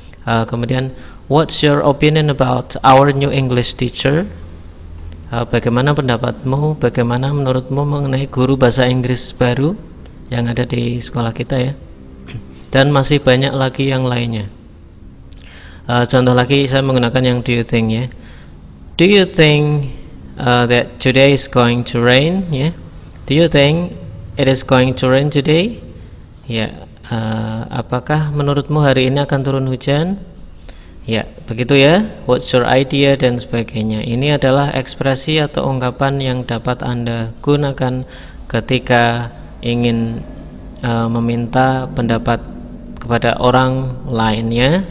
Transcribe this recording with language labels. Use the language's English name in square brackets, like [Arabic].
[Indonesian] Kemudian, [English] what's your opinion about our new English teacher? [Indonesian] Bagaimana pendapatmu, bagaimana menurutmu mengenai guru bahasa Inggris baru yang ada di sekolah kita, ya. Dan masih banyak lagi yang lainnya. Contoh lagi saya menggunakan yang [English] do you think, [Indonesian] ya. [English] Do you think that today is going to rain, ya. Do you think it is going to rain today? [Indonesian] Ya, apakah menurutmu hari ini akan turun hujan? Ya, begitu, ya. [English] What's your idea [Indonesian] dan sebagainya. Ini adalah ekspresi atau ungkapan yang dapat Anda gunakan ketika ingin meminta pendapat kepada orang lainnya.